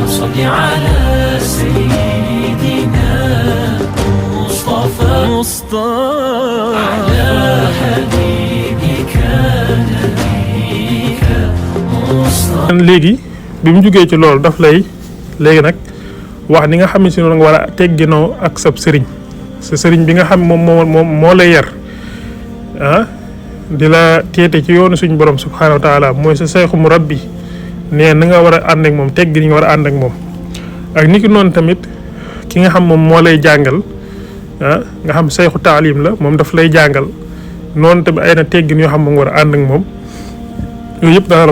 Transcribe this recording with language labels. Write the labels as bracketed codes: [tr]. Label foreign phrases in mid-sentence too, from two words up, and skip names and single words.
[ar] صل على سيدنا مصطفى على حبيبك نبيك مصطفى. [wo] léegi bi mu jógee ci loolu daf lay léegi nag wax ni nga xam ne si noonu nga war a tegginoo ak sab sëriñ sa sëriñ bi nga xam moom moo lay yar di la teete ci yoonu suñu borom [ar] سبحانه وتعالى [wo] mooy sa [ar] شيخ مربي [wo] nee na nga war a ànd ak moom teggi ni nga war a ànd ak moom ak niki noonu tamit ki nga xam moom moo lay jàngal nga xam [ar] شيخ تعليم [wo] la moom daf lay jàngal noonu tamit ay na teggin yoo xam moom nga war a ànd ak moom yooyu yëpp dana la